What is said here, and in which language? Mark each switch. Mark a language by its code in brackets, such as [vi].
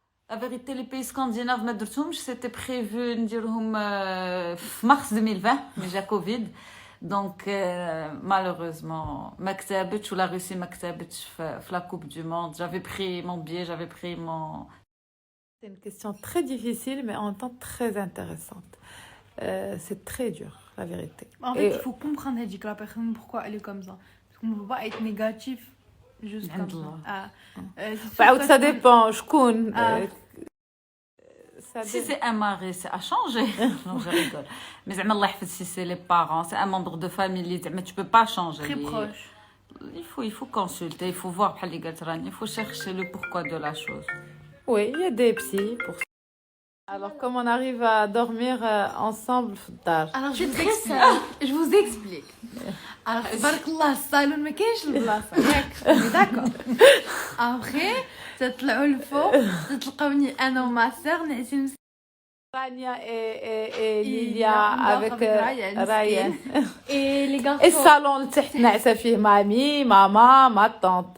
[fr] La vérité, les pays scandinaves [ar] ما درتهمش [fr] c'était prévu [ar] نديرهم في [fr] mars 2020 mais [ar] جا كوفيد دونك [fr] malheureusement [ar] ما كتبتش ولا روسي ما كتبتش في [fr] la coupe du monde. J'avais pris mon billet, j'avais pris mon C'est une question très difficile mais en même temps très intéressante. C'est très dur la vérité. En fait, il faut comprendre la personne pourquoi elle est comme ça. Parce qu'on ne peut pas être négatif juste comme ça. [ar] عاود [fr] ça dépend [ar] شكون [fr] Si c'est un mari, c'est à changer. Non, je rigole. Mais [ar] زعما الله يحفظ [fr] si c'est les parents, c'est un membre de famille, [ar] زعما [fr] tu peux pas changer. Très proche. Il faut consulter, il faut voir [ar] بحال اللي قالت راني, [fr] il faut chercher le pourquoi de la chose. Oui, il y a des psys pour ça. Alors, comme on arrive à dormir ensemble [ar] في الدار. [fr] Alors, je vous explique. [ar] Alors, تبارك الله الصالون ما كاينش البلاصه ياك داكور. [fr] Après, [ar] تطلعوا الفوق تلقاوني انا وما سير نعسين [fr] Rania et Lilia avec Ryan. et les garçons [ar] Et salon اللي تحت نعسة فيه مامي ماما ما طونط.